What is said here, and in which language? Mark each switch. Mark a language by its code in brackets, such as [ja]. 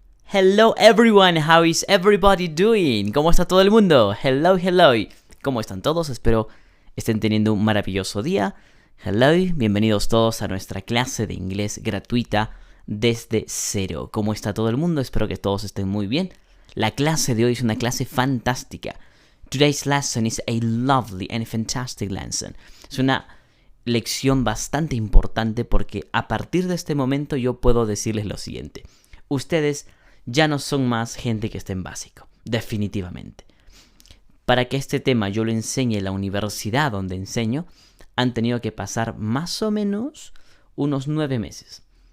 [en] Hello everyone, how is everybody doing? [es] ¿Cómo está todo el mundo? Hello. ¿Cómo están todos? Espero estén teniendo un maravilloso día. Hello, bienvenidos todos a nuestra clase de inglés gratuita desde cero. ¿Cómo está todo el mundo? Espero que todos estén muy bien. La clase de hoy es una clase fantástica. [en] Today's lesson is a lovely and fantastic lesson. [es] Es una lección bastante importante porque a partir de este momento yo puedo decirles lo siguiente. Ustedes ya no son más gente que esté en básico, definitivamente. Para que este tema yo lo enseñe en la universidad donde enseño, han tenido que pasar más o menos unos 9 meses.